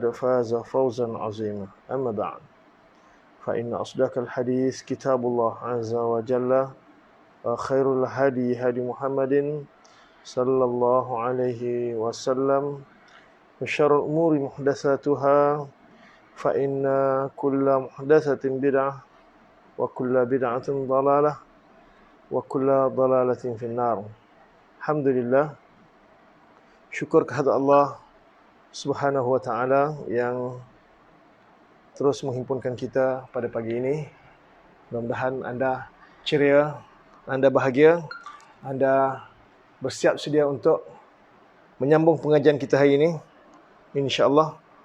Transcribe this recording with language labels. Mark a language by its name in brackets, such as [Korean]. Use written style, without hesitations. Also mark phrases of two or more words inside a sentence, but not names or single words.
[Arabic] فاز فوزا عظيما أما بعد فإن أصدق الحديث كتاب الله عز وجل وخير الهدي هدي محمد صلى الله عليه وسلم وشر الأمور محدثاتها فإن كل محدثة بدعة وكل بدعة ضلالة وكل ضلالة في النار. [Malay] Alhamdulillah, syukur kehadirat Allah [Arabic] سبحانه وتعالى [Malay] yang terus menghimpunkan kita pada pagi ini. Mudah-mudahan anda ceria, anda bahagia, anda bersiap sedia untuk menyambung pengajian kita hari ini, insya-Allah.